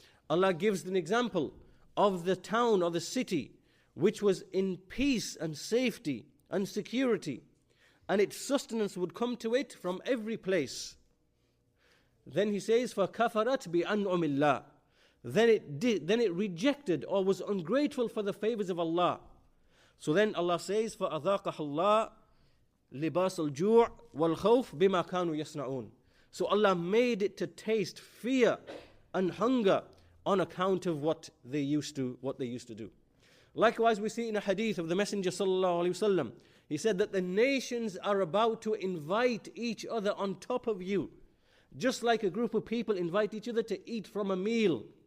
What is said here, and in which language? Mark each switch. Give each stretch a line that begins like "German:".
English: Allah gives an example of the town or the city which was in peace and safety and security, and its sustenance would come to it from every place. Then he says,
Arabic: فَكَفَرَتْ بِأَنْعُمِ اللَّهِ.
English: Then it rejected or was ungrateful for the favors of Allah. So then Allah says,
Arabic: فَأَذَاقَهَا اللَّهُ لِبَاسَ الْجُوعِ وَالْخَوْفِ بِمَا كَانُوا يَصْنَعُونَ.
English: So Allah made it to taste fear and hunger on account of what they used to do. Likewise, we see in a hadith of the Messenger sallallahu alaihi wasallam, he said that the nations are about to invite each other on top of you, just like a group of people invite each other to eat from a meal.